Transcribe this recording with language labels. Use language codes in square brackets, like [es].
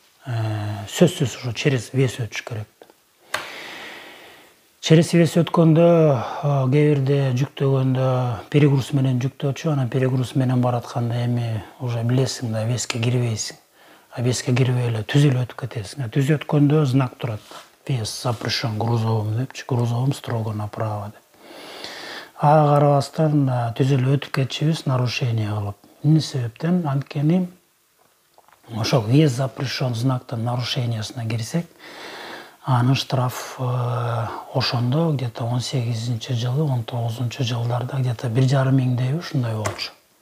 [ky] Сөзсүз ошо через вес өтүш керек. Через вес өткөндө, кээ бирде жүктөгөндө перегруз менен жүктөөчү, анан перегруз менен баратканда эми уже билесиң да, веске кирбейсиң. Веске кирбей эле түз эле өтүп кетесиң. Түз өткөндө знак турат. [ru] Вес запрещен грузовым [ky] депчи, [ru] грузовым строго направо [ky] деп. Ага карабастан түз эле өтүп кетчүбүз, нарушение кылып. Эмне себептен? Анткени ошол вес запрещен знактын нарушениясына кирсек, анын штраф ошондо [ru] где-то [ky] 18-жылы, 19 жылдарда где-то 1,5 миңдей ушундай болчу.